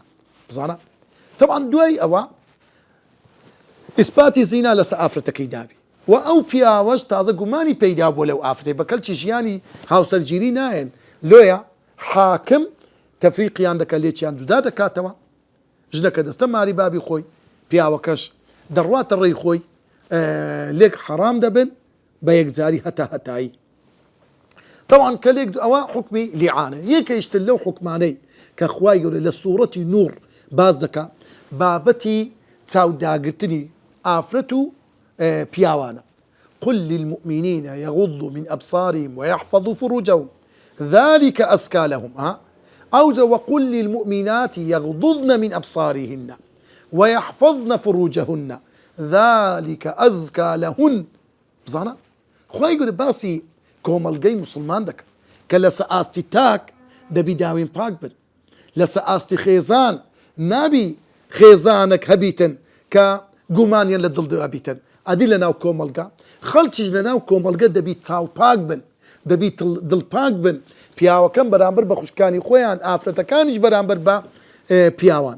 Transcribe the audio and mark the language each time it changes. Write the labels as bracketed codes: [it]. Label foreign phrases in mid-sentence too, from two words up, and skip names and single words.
[ckb] بزانە طبعا دوای ئەوە ئیسپاتی زینا لەسەر ئافرەتەکەی دابی و ئەو پیاوەش تازە گومانی پەیدا بووە لەو ئافرەتەی، بەکەلکی ژیانی هاوسەرگیری نایەن، لۆیە حاکم تەفریقیان دەکە، لێکیان جودا دەکاتەوە، ژنەکە دەستە ماری بابی خۆی، پیاوەکەش دەڕواتە ڕێی خۆی، لێک حەرام دەبن بە یەکجاری هەتایی. طبعا کە لێک ئەوە حوکمی لیعانە. یەکەیشتر لەو حوکمانەی کە خوای گەورە لە سوورەتی نور باز دەکا بابەتی چاوداگرتنی ئافرەت و پیاوانە. [ar] قل للمؤمنين يغضوا من أبصارهم ويحفظوا فروجهم ذلك أزكى لهم. أو وقل للمؤمنات يغضضن من أبصارهن ويحفظن فروجهن ذلك أزكى لهن. [ckb] بزانا خواهی گوره باسی کۆمەڵگەی مسلمان دەکە کە لەسەر ئاستی تاک دەبی داوێن پاک بن، لەسەر ئاستی خێزان نابی خێزانێک هەبیتن کە گومانیان لە دڵ هەبیتن. ئەدی لە ناو کۆمەڵگە خەڵکیش لە ناو کۆمەڵگە دەبی چاو پاک بن، دەبی دڵ پاک بن، پیاوەکەم بەرامبەر بە خوشکانی خۆیان، ئافرەتەکانیش بەرامبەر بە پیاوان.